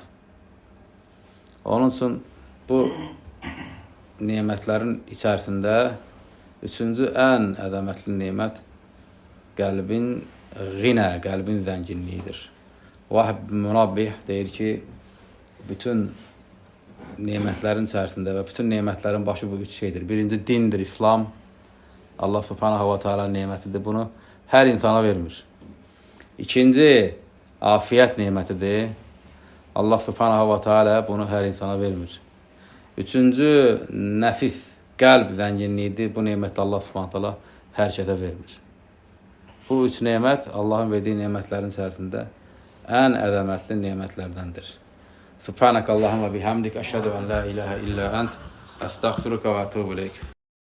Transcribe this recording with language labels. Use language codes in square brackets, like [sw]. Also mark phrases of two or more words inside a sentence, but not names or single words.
[az] Onun üçün bu nemətlərin içərisində üçüncü ən ədəmətli nemət qəlbin ğinə, qəlbin zənginliyidir. Vahb Münabbih deyir ki, bütün nemətlərin içərisində və bütün nemətlərin başı bu üç şeydir. Birinci dindir, İslam. Allah [ar] سبحانه وتعالى [az] nemətidir. Bunu hər insana vermir. İkinci, afiyət nemətidir. Allah [ar] سبحانه وتعالى [az] bunu hər insana vermir. Üçüncü, nəfis, qəlb zənginliyidir. Bu neməti Allah [ar] سبحانه وتعالى [az] hər kəsə vermir. Bu üç nemət Allahın verdiyi nemətlərin içərisində ən ədəmətli nemətlərdəndir. [ar] سبحانك اللهم بحمدك أشهد أن لا إله إلا أنت أستغفرك وأتوب إليك.